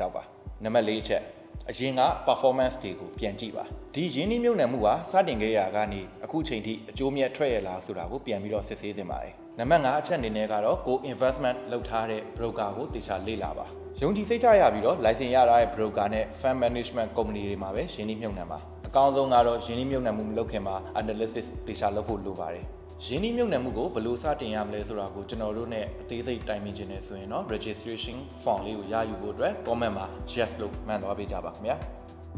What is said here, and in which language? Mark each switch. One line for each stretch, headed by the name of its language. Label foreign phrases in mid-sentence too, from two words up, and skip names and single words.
Burmese: ဆောက်ပါနံပါတ်4အချက်အရင်က performance တွေကိုပြန်ကြည့်ပါဒီရင်းနှီးမြှုပ်နှံမှုကစတင်ခဲ့ရာကနေအခုချိန်ထိအကျိုးမြတ်ထွက်ရ လားဆိုတာကိုပြန်ပြီးတော့စစ်ဆေးသင့်ပါတယ်နံပါတ်5အချက်အနေနဲ့ကတော့ကို investment လုပ်ထားတဲ့ broker ကိုသေချာလေ့လာပါယုံကြည်စိတ်ချရပြီးတော့ license ရထားတဲ့ broker နဲ့
English: fund management company
Burmese: တွေမှာပဲရင်းနှီးမြှုပ်နှံပါအကောင်းဆုံးကတော့ရင်းနှီးမြှုပ်နှံမှုမလုပ်ခင်မှာ analysis သေချာလုပ်ဖို့လိုပါတယ်ရင်းနှီးမြှုပ်နှံမှုကိုဘယ်လိုစတင်ရမလဲဆိုတာကိုကျွန်တော်တို့ ਨੇ အသေးစိတ်တိုင်ပင်ခြင်းနဲ့ဆိုရင်တော့
English: registration form
Burmese: လေးကိုရယူဖို့အတွက် comment မှာ yes လို့မှန်သွားပေးကြပါခင်ဗျာ